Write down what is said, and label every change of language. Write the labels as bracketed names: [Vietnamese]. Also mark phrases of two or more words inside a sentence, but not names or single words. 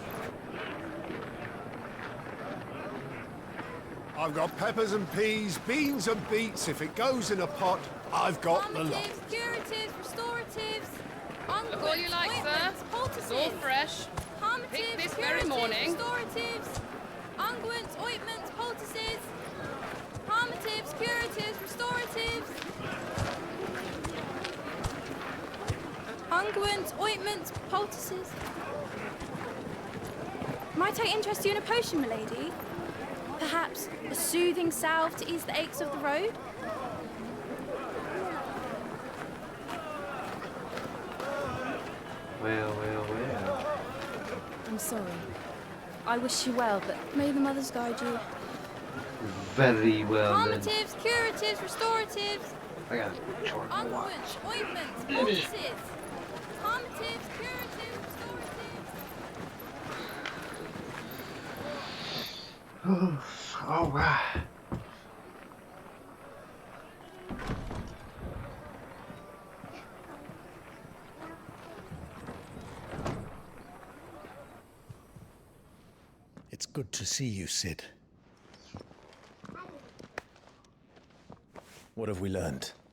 [English] I've got peppers and peas, beans and beets. If it goes in a pot, I've got the lot. Calmatives, curatives, restoratives, Look all you like, sir. It's all fresh. Picked this very morning. Restoratives, unguents, ointments, poultices, calmatives, curatives, restoratives, unguents, ointments, poultices. Might I interest you in a potion, milady? Perhaps a soothing salve to ease the aches of the road? Well. I'm sorry. I wish you well, but may the mothers guide you. Very well then. Calmatives, curatives, restoratives, I got a short watch. unguents, ointments, poultices. Calmatives, curatives, restoratives. All right. It's good to see you, Sid. What have we learned?